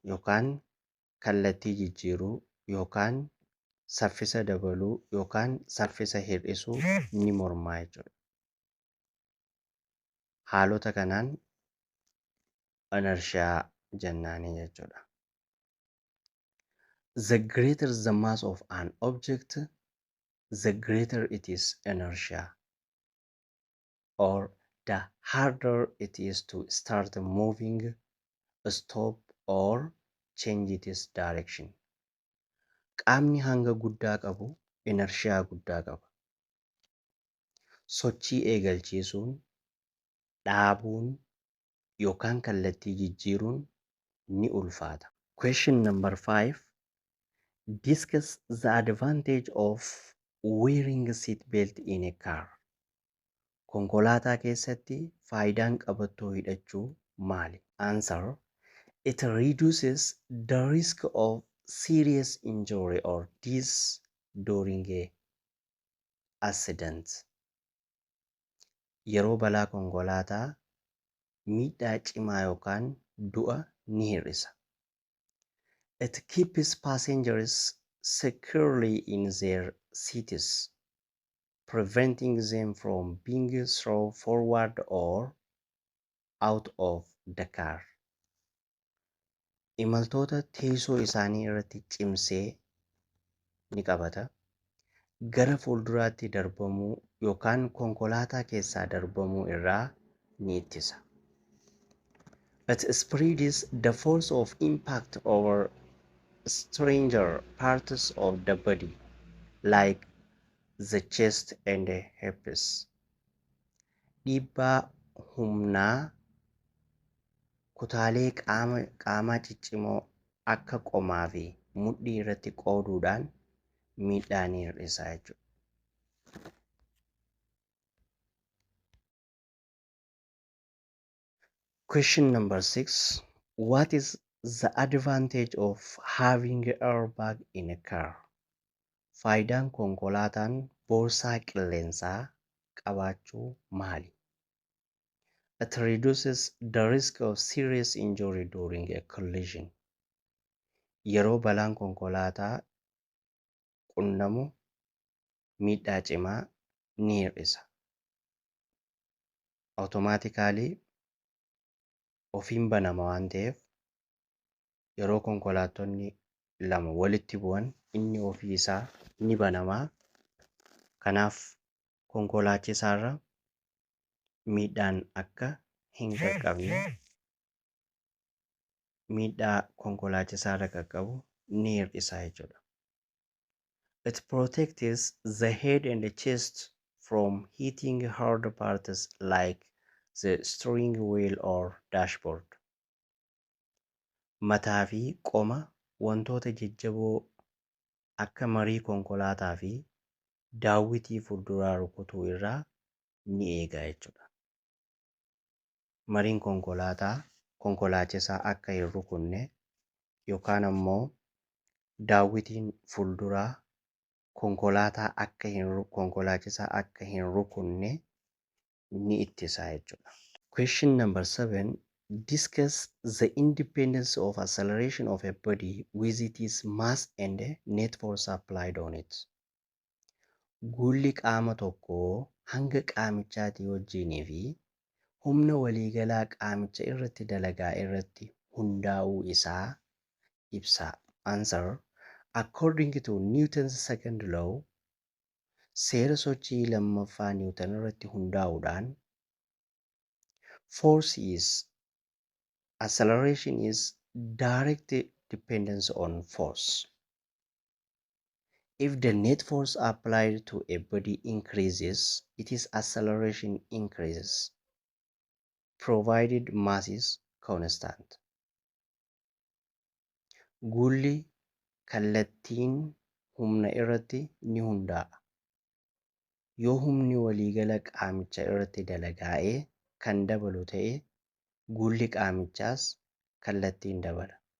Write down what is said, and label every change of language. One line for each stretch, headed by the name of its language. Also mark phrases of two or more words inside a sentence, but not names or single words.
Oromo: yookaan kallattii jijjiiruu yookaan saffisa dabaluu yookaan saffisa hir'isuu ni mormaa jechuudha. Haalota kanaan inertia jennaanii jechuudha.
English: The greater the mass of an object, the greater it is inertia, or the harder it is to start moving, stop, or change its direction.
Oromo: Qaamni hanga guddaa qabu inertia guddaa qaba. Sochii eegalchiisuun, dhaabuun yookaan kallattii jijjiiruun ni ulfaata.
English: Question number 5. Discuss the advantage of wearing a seat belt in a car.
Oromo: Konkolaataa keessatti faayidaan qabattoo hidhachuu maali?
English: Answer. It reduces the risk of serious injury or death during a accident.
Oromo: Yeroo balaa konkolaataa miidhaa cimaa yookaan du'a ni hir'isa.
English: It keeps passengers securely in their seats, preventing them from being thrown forward or out of the car.
Oromo: Imaltoota teessoo isaanii irratti cimsee ni qabata. Gara fuulduraatti darbamuu yookaan konkolaataa keessaa darbamuu irraa ni ittisa.
English: It spreads the force of impact over stranger parts of the body, like the chest and the hips.
Oromo: Dhiibbaa humnaa kutaalee qaamaa ciccimoo akka qomaa fi mudhii irratti qooduudhaan miidhaa ni hir'isa jechuudha.
English: Question number 6. What is the advantage of having an airbag in a car?
Oromo: Faayidaan konkolaataan boorsaa qilleensaa qabaachuu maali?
English: It reduces the risk of serious injury during a collision.
Oromo: Yeroo balaan konkolaataa qunnamu miidhaa cimaa ni hir'isa. Automatically ofiin banama waan ta'eef yeroo konkolaattonni lama walitti bu'an inni ofii isaa ni banamaa. Kanaaf konkolaachisaarra miidhaan akka hin qaqqabne miidhaa konkolaachisaarra qaqqabu ni hir'isa jechuudha.
English: It protects the head and the chest from hitting hard parts like the steering wheel or dashboard.
Oromo: Mataa fi qoma wantoota jajjaboo akka marii konkolaataa fi daawwitii fuulduraa rukutuu irraa ni eega jechuudha. Mariin konkolaataa konkolaachisaa akka hin rukunne yookaan ammoo daawwitiin fuulduraa konkolaachisaa akka hin rukunne ni ittisa jechuudha.
English: Question number 7. Discuss the independence of acceleration of a body with its mass and net force applied on it.
Oromo: Guulli qaama tokkoo hanga qaamichaatii wajjinii fi humna waliigalaa qaamicha irratti dalagaa irratti hundaa'uu isaa ibsa.
English: Answer. According to Newton's second law,
Oromo: seera sochii lammaffaa Newton irratti hundaa'uudhaan
English: acceleration is direct dependence on force. If the net force applied to a body increases, its acceleration increases, provided mass is constant.
Oromo: Guulli kallattiin humna irratti ni hundaa'a. Yoo humni waliigala qaamicha irratti dalagaa'ee kan dabalu ta'e guulli qaamichaas kallattiin dabala.